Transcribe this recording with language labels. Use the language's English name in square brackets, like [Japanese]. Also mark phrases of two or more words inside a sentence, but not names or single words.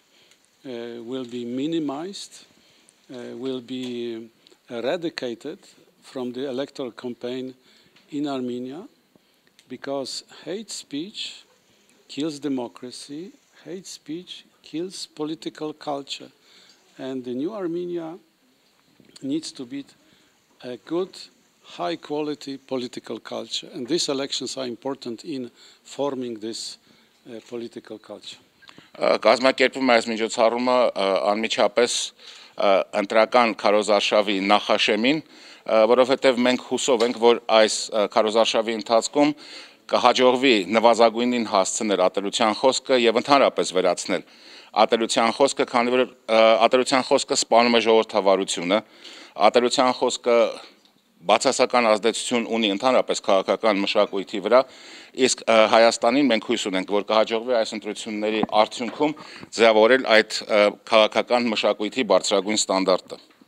[English] will be minimized, will be eradicated from the electoral campaign in Armenia, because hate speech kills democracy, hate speech kills political culture, and the new Armenia needs to be a good, high-quality political culture. And these elections are important in forming this political culture. [Armenian] Կազմակերպում է այս միջոցառումը անմիջապես ընտրական քարոզարշավի նախաշեմին, որովհետև մենք հուսով ենք, որ այս քարոզարշավի ընթացքում կհաջողվի նվազագույնին հասցնել ատելության խոսքը եւ ընդհանրապես վերացնել ատելության խոսքը, քանի որ ատելության խոսքը սպանում է ժողովրդավարությունը, ատելության խոսքը բացասական ազդեցություն ունի ընդհանրապես քաղաքական մշակույթի վրա, իսկ Հայաստանին մենք հույս ունենք, որ կհաջողվի այս ընտրությունների արդյունքում ձևավորել այդ քաղաքական մշակույթի բարձրագույն ստանդարտը։